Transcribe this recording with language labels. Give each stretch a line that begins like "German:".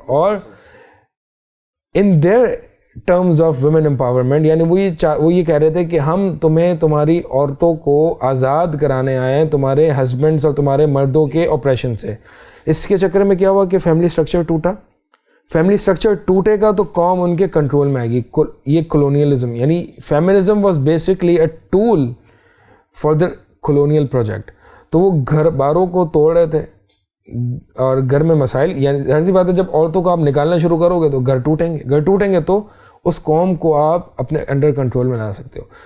Urdu: اور
English: in their terms of women empowerment,
Urdu: یعنی وہ یہ کہہ رہے تھے کہ ہم تمہاری عورتوں کو آزاد کرانے آئے ہیں تمہارے ہسبینڈس اور تمہارے مردوں کے آپریشن سے. اس کے چکر میں کیا ہوا کہ فیملی اسٹرکچر ٹوٹا. فیملی اسٹرکچر ٹوٹے گا تو قوم ان کے کنٹرول میں آئے گی.
English: یہ کلونیلزم, یعنی feminism was basically a tool for the colonial project.
Urdu: تو وہ گھر باروں کو توڑ رہے تھے اور گھر میں مسائل, یعنی ظاہر سی بات ہے جب عورتوں کو آپ نکالنا شروع کرو گے تو گھر ٹوٹیں گے تو اس قوم کو آپ اپنے انڈر کنٹرول میں لا سکتے ہو.